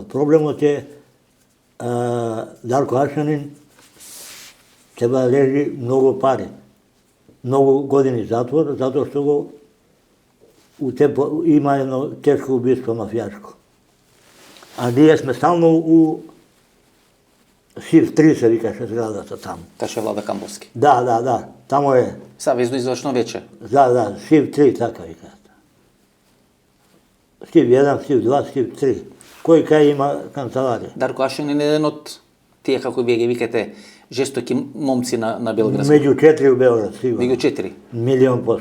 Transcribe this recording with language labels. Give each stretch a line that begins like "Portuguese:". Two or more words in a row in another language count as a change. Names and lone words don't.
Macedonian: Problemot je Darko Ašanin treba leži mnogo pare, mnogo godini zatvor, zato što go ima jedno teško ubistvo mafijaško. A nije sme stalno u Siv 3 se vikаше zgradата tamo. Каже Влада Камбовски.
Serbian: Da, tamo je, Савезно извршно вече. da, Siv 3,
Macedonian: така вика. Siv 1, Siv 2, Siv 3. Кој кај има канцеларија? Дарко Ашенин е еден од тие, како вие ги викате, жестоки момци на Белградско. Меѓу 4 у Белград, сигурно. Меѓу 4. 1,000,000%.